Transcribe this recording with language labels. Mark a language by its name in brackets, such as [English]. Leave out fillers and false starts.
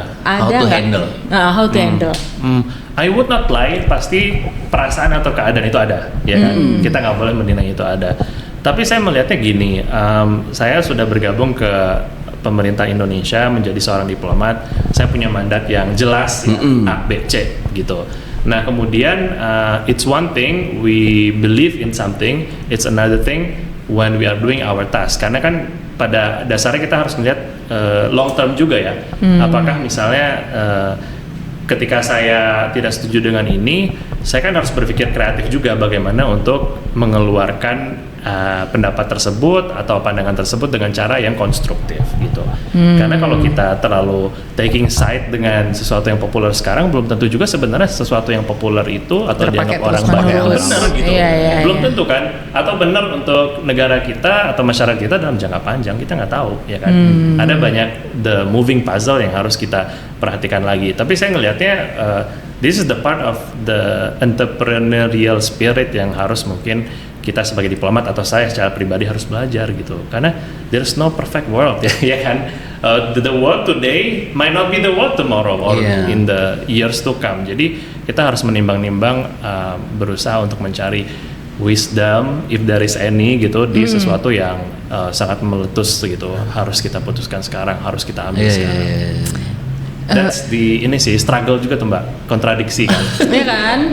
[English] Ada how to handle. I would not lie, [Indonesian] pasti perasaan atau keadaan itu ada, ya kan? Kita nggak boleh menilai itu ada. Tapi saya melihatnya gini, saya sudah bergabung ke pemerintah Indonesia menjadi seorang diplomat. Saya punya mandat yang jelas, ya, A, B, C gitu. Nah kemudian [English] it's one thing we believe in something, it's another thing when we are doing our task. [Indonesian] Karena kan pada dasarnya kita harus melihat long term juga ya. Apakah misalnya ketika saya tidak setuju dengan ini, saya kan harus berpikir kreatif juga bagaimana untuk mengeluarkan pendapat tersebut atau pandangan tersebut dengan cara yang konstruktif gitu. Karena kalau kita terlalu [English] taking side [Indonesian] dengan sesuatu yang populer sekarang, belum tentu juga sebenarnya sesuatu yang populer itu atau dianggap orang banyak benar gitu. Belum tentu kan, atau benar untuk negara kita atau masyarakat kita dalam jangka panjang, kita nggak tahu ya kan. Ada banyak [English] the moving puzzle [Indonesian] yang harus kita perhatikan lagi. Tapi saya ngelihatnya [English] this is the part of the entrepreneurial spirit [Indonesian] yang harus mungkin kita sebagai diplomat atau saya secara pribadi harus belajar gitu, karena [English] there's no perfect world [Indonesian] ya kan. [English] The world today might not be the world tomorrow or in the years to come. [Indonesian] Jadi kita harus menimbang-nimbang, berusaha untuk mencari [English] wisdom if there is any [Indonesian] gitu di sesuatu yang sangat meletus gitu, harus kita putuskan sekarang, harus kita ambil sekarang. [English] That's [Indonesian] ini sih struggle juga tuh Mbak, kontradiksi kan. Iya kan?